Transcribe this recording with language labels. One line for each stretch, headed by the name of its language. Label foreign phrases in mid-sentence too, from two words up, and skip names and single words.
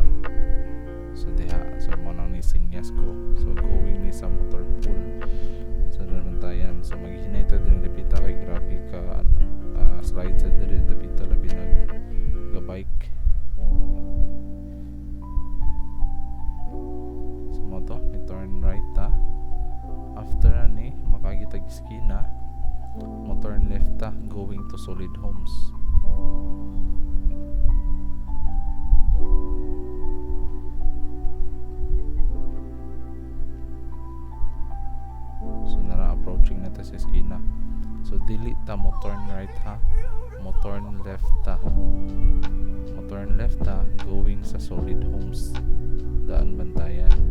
Cebuano: So diha, so mo nang nisinyas ko, so going ni sa motor pool sa Daan Bantayan. So maghinay ta din dapita kay grabe ka slide sa diri dapita labi nag ga bike. To ni
English: turn right
Cebuano: ta. After ani makagitag iskina mo
English: turn left
Cebuano: ta
English: going to
Cebuano: Solid Homes. So nara approaching na ta sa iskina. So dili ta mo
English: turn right
Cebuano: ha, mo
English: turn left
Cebuano: ta. Mo
English: turn left
Cebuano: ta going sa Solid Homes Daan Bantayan.